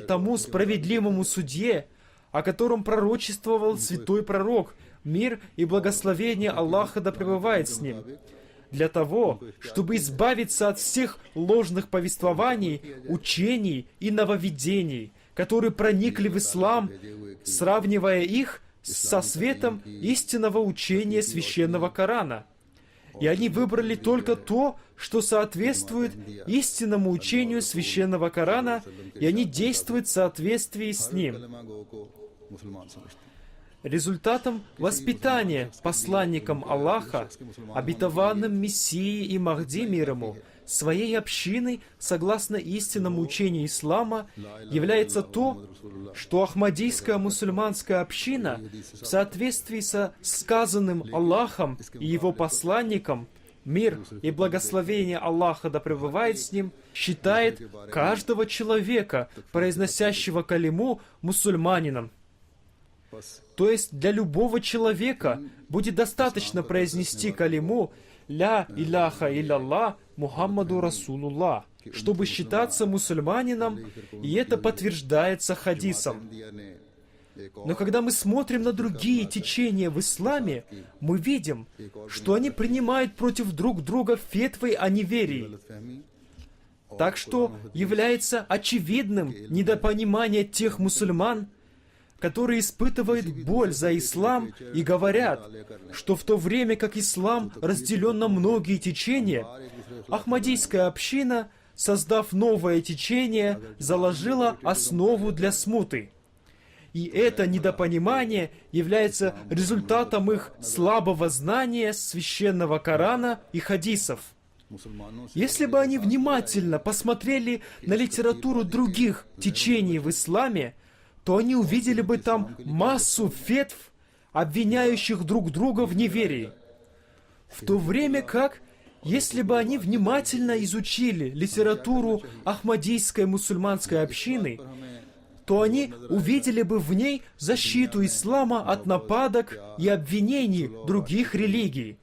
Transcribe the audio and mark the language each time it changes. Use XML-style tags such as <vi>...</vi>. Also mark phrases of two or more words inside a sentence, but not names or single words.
<ru>тому справедливому судье, о котором пророчествовал святой пророк, мир и благословение Аллаха да пребывает с ним, для того, чтобы избавиться от всех ложных повествований, учений и нововведений, которые проникли в ислам, сравнивая их со светом истинного учения священного Корана. И они выбрали только то, что соответствует истинному учению священного Корана, и они действуют в соответствии с ним.</ru> <ur>کلمہ گو کو مسلمان سمجھتے ہیں</ur> <ru>Результатом воспитания посланником Аллаха, обетованным Мессией и Махди мир ему, своей общины, согласно истинному учению ислама, является то, что Ахмадийская мусульманская община в соответствии со сказанным Аллахом и его посланником, мир и благословение Аллаха да пребывает с ним, считает каждого человека, произносящего калиму, мусульманином.</ru> <ur>बस</ur> <ru>То есть для любого человека будет достаточно произнести калиму</ru> <ar>«لا إله إلا الله محمد رسول الله»,</ar> <ru>чтобы считаться мусульманином, и это подтверждается хадисом.</ru> <ur>احمدیہ نے ایک</ur> <ru>Но когда мы смотрим на другие течения в исламе, мы видим, что они принимают против друг друга фетвы о неверии.</ru> <ur>गलतफहमी</ur> <ru>Так что является очевидным недопонимание тех мусульман, которые испытывают боль за ислам и говорят, что в то время как ислам разделен на многие течения, Ахмадийская община, создав новое течение, заложила основу для смуты. И это недопонимание является результатом их слабого знания священного Корана и хадисов.</ru> <ur>مسلمانوں سے</ur> <ru>Если бы они внимательно посмотрели на литературу других течений в исламе, то они увидели бы там массу фетв, обвиняющих друг друга в неверии. В то время как, если бы они внимательно изучили литературу Ахмадийской мусульманской общины, то они увидели бы в ней защиту ислама от нападок и обвинений других религий.</ru>